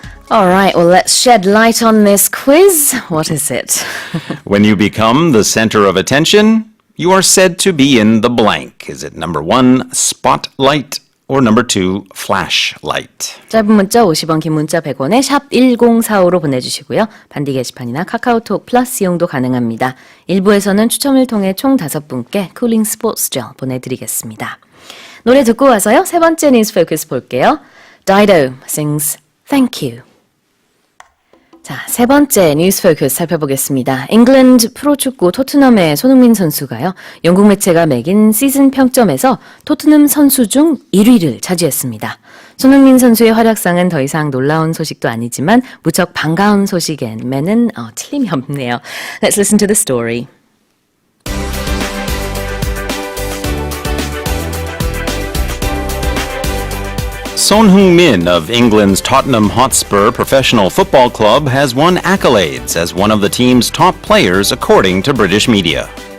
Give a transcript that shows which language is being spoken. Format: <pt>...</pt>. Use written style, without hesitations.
<en>All right, well, let's shed light on this quiz. What is it? When you become the center of attention, you are said to be in the blank. Is it number 1, spotlight, or number 2, flashlight.</en> <ko>짧은 문자 50원, 긴 문자 100원에 샵 1045로 보내주시고요. 반디 게시판이나 카카오톡 플러스 이용도 가능합니다. 1부에서는 추첨을 통해 총 5분께 쿨링 스포츠 젤 보내드리겠습니다. 노래 듣고 와서요. 세 번째 뉴스 포커스 볼게요.</ko> <en>Dido sings Thank You.</en> <ko>자, 세 번째 뉴스 포커스 살펴보겠습니다. 잉글랜드 프로축구 토트넘의 손흥민 선수가요. 영국 매체가 매긴 시즌 평점에서 토트넘 선수 중 1위를 차지했습니다. 손흥민 선수의 활약상은 더 이상 놀라운 소식도 아니지만 무척 반가운 소식에는 틀림이 없네요.</ko> <en>Let's listen to the story. Son Heung-min of England's Tottenham Hotspur Professional Football Club has won accolades as one of the team's top players according to British media.</en>